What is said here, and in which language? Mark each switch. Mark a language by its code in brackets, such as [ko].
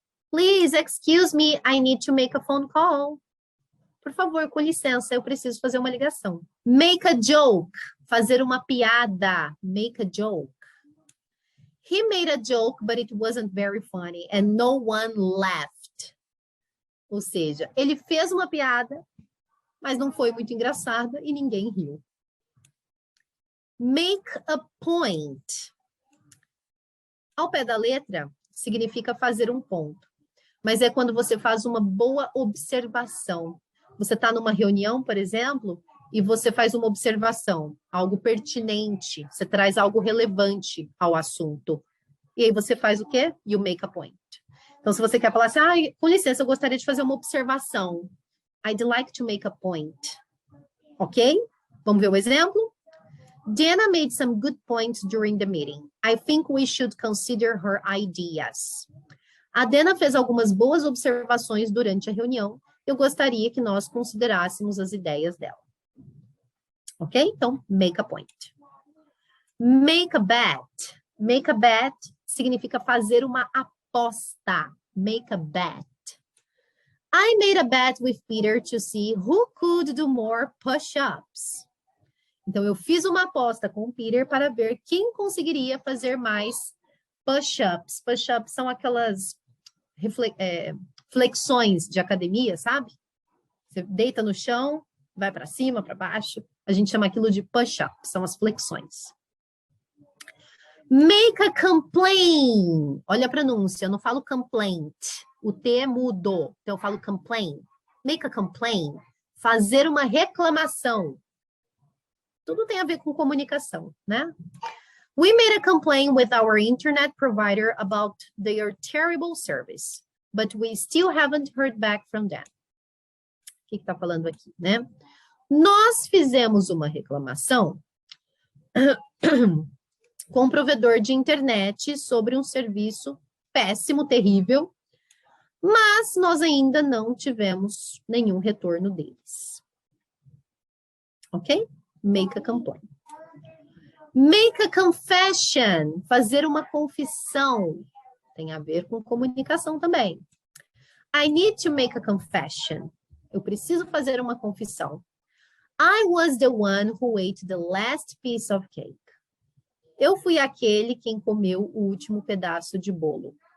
[en] Please, excuse me, I need to make a phone call. [pt] Por favor, com licença, eu preciso fazer uma ligação. [en] Make a joke. [pt] Fazer uma piada. [en] Make a joke. He made a joke, but it wasn't very funny and no one laughed. [pt] Ou seja, ele fez uma piada, mas não foi muito engraçada e ninguém riu. Make a point. Ao pé da letra, significa fazer um ponto. Mas é quando você faz uma boa observação. Você está numa reunião, por exemplo, e você faz uma observação, algo pertinente, você traz algo relevante ao assunto. E aí você faz o quê? [en] You make a point. [pt] Então, se você quer falar assim, com licença, eu gostaria de fazer uma observação. [en] I'd like to make a point. Ok? [pt] Vamos ver o exemplo? [en] Dana made some good points during the meeting. I think we should consider her ideas. [pt] A Dana fez algumas boas observações durante a reunião. Eu gostaria que nós considerássemos as ideias dela. Ok? [en] Então, make a point. Make a bet. [pt] Make a bet significa fazer uma aposta. [en] Make a bet. I made a bet with Peter to see who could do more push-ups. [pt] Então, eu fiz uma aposta com o Peter para ver quem conseguiria fazer mais push-ups. Push-ups são aquelas flexões de academia, sabe? Você deita no chão, vai para cima, para baixo. A gente chama aquilo de push-up, são as flexões. Make a complaint. Olha a pronúncia, eu não falo complaint. O T é mudo, então eu falo complaint. Make a complaint. Fazer uma reclamação. Tudo tem a ver com comunicação, né? [en] We made a complaint with our internet provider about their terrible service, but we still haven't heard back from them. [pt] O que está falando aqui, né? Nós fizemos uma reclamação com o provedor de internet sobre um serviço péssimo, terrível, mas nós ainda não tivemos nenhum retorno deles. [en] Ok? Make a complaint. Make a confession. [pt] Fazer uma confissão. Tem a ver com comunicação também. [en] I need to make a confession. [pt] Eu preciso fazer uma confissão. [en] I was the one who ate the last piece of cake. [pt] Eu fui aquele quem comeu o último pedaço de bolo.